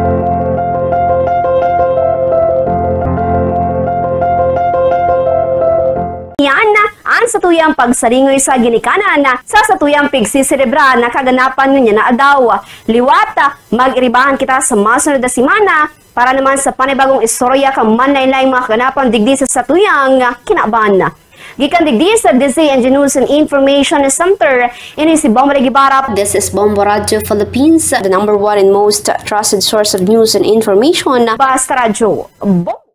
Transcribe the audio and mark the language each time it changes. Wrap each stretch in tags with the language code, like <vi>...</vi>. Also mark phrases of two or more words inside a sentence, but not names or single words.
<bik>Yan ang satuyang pagsaringoy sa ginikanan sa satuyang pigsisirebra na kaganapan niya na adaw. Liwat, mag-iribahan kita sa masunod na simana para naman sa panibagong istorya kang manlaylay mga kaganapan digdi sa satuyang kinakban. Gikan digdi sa DZNG News and Information Center, ini si Bombo Gibarap.</bik> <en>This is Bombo Radio Philippines, the #1 and most trusted source of news and information. Basta Radio.</en>